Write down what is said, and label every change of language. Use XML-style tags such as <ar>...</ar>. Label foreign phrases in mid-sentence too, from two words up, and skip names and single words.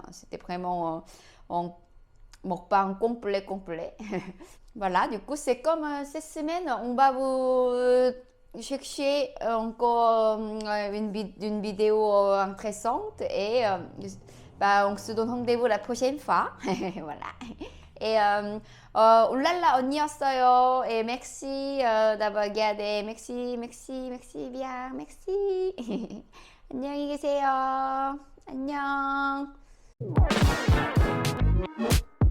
<fr>C'était vraiment un mukbang complet. Voilà, du coup, c'est comme cette semaine, on va vous chercher encore une vidéo intéressante et on se donne rendez-vous la prochaine fois. Voilà. Et</fr> <ko>울랄라 언니였어요.</ko> <fr>Et merci d'avoir regardé. Merci bien. Merci.</fr> <ko>안녕히 계세요. 안녕.</ko>